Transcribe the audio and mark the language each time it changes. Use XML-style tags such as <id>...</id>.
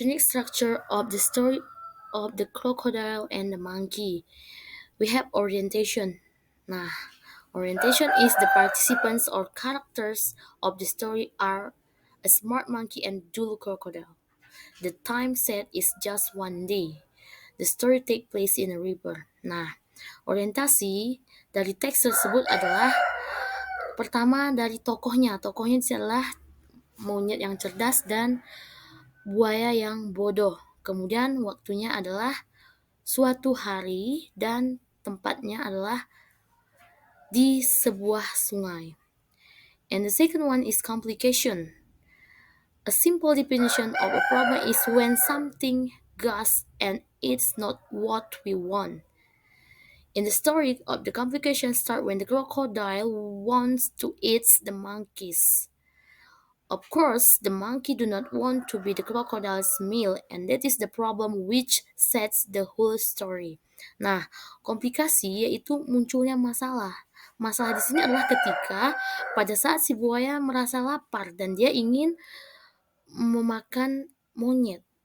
<en>Unique structure of the story of the crocodile and the monkey. We have orientation. Nah, orientation is the participants or characters of the story are a smart monkey and dull crocodile. The time set is just one day. The story take place in a river.</en> <id>Nah, orientasi dari teks tersebut adalah pertama dari tokohnya. Tokohnya adalah monyet yang cerdas dan buaya yang bodoh. Kemudian waktunya adalah suatu hari dan tempatnya adalah di sebuah sungai.</id> <en>And the second one is complication. A simple definition of a problem is when something goes and it's not what we want. In the story of the complications start when the crocodile wants to eat the monkeys. Of course, the monkey do not want to be the crocodile's meal, and that is the problem which sets the whole story.</en> <id>Nah, komplikasi yaitu munculnya masalah. Masalah di sini adalah ketika pada saat si buaya merasa lapar dan dia ingin memakan monyet.</id>